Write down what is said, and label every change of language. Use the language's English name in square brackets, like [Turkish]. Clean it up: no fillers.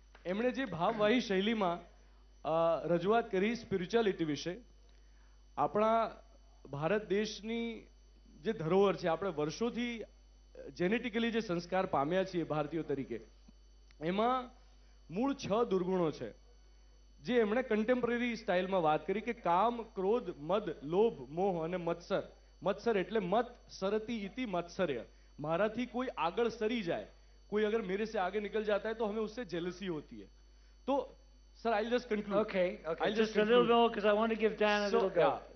[Gujarati] એમણે જે ભાવવાહી શૈલીમાં રજૂઆત કરી સ્પિરિચ્યુઆલિટી વિશે, આપણા ભારત દેશની જે ધરોહર છે, આપણે વર્ષોથી જેનેટિકલી જે સંસ્કાર પામ્યા છીએ ભારતીયો તરીકે, એમાં મૂળ 6 દુર્ગુણો છે, જે એમણે કન્ટેમ્પરરી સ્ટાઇલમાં વાત કરી કે કામ, ક્રોધ, મદ, લોભ, મોહ અને મત્સર. મત્સર એટલે મત સરતી ઇતિ મત્સર્ય, મારાથી કોઈ આગળ સરી જાય, [Hindi] कोई अगर मेरे से आगे निकल जाता है तो हमें उससे जेलसी होती है. [English] तो sir, I'll just conclude. Okay, I'll just a little more because I want to give Dan a little go.